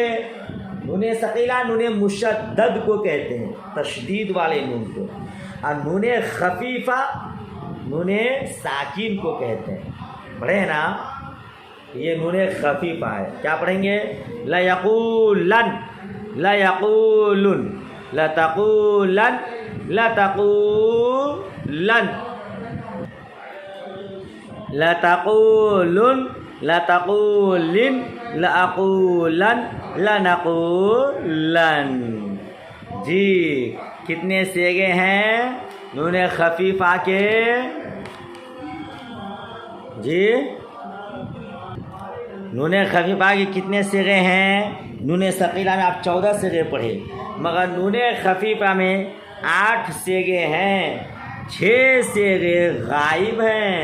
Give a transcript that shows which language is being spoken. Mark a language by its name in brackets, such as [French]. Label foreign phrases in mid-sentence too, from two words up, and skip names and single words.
[Urdu] نون ثقیلہ نون مشدد کو کہتے ہیں، تشدید والے نون کو، اور نون خفیفہ نون ساکن کو کہتے ہیں، پڑھے ہیں نا، یہ نون خفیفہ ہے۔ کیا پڑھیں گے؟ [Arabic] لیقولن، لیقولن، لتقولن لتقولن لتقولن لتقولن لأقولن لنقولن. [Urdu] جی کتنے سیغے ہیں نون خفیفہ کے؟ جی نون خفیفہ کے کتنے سیغے ہیں؟ نون ثقیلہ میں آپ 14 سیغے پڑھے، مگر نون خفیفہ میں 8 سیغے ہیں، 6 سیغے غائب ہیں.